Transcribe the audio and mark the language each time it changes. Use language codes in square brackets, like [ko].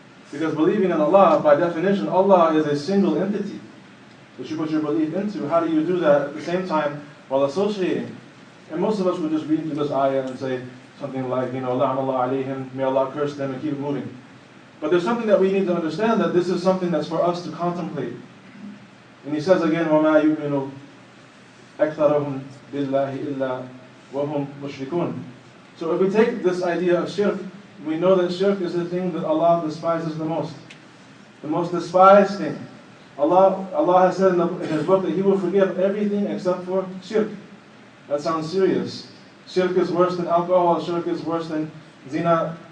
[en] Because believing in Allah, by definition, Allah is a single entity that you put your belief into. How do you do that at the same time while associating? And most of us would just read through this ayah and say something like, La'anallah alayhim, may Allah curse them, and keep moving. But there's something that we need to understand, that this is something that's for us to contemplate. And He says again, [ar] وَمَا يُؤْمِنُ أَكْثَرُهُمْ بِاللَّهِ إِلَّا وَهُمْ مُشْرِكُونَ. [en] So if we take this idea of shirk, we know that shirk is the thing that Allah despises the most. The most despised thing. Allah has said in His book that He will forgive everything except for shirk. That sounds serious. Shirk is worse than alcohol, shirk is worse than zina.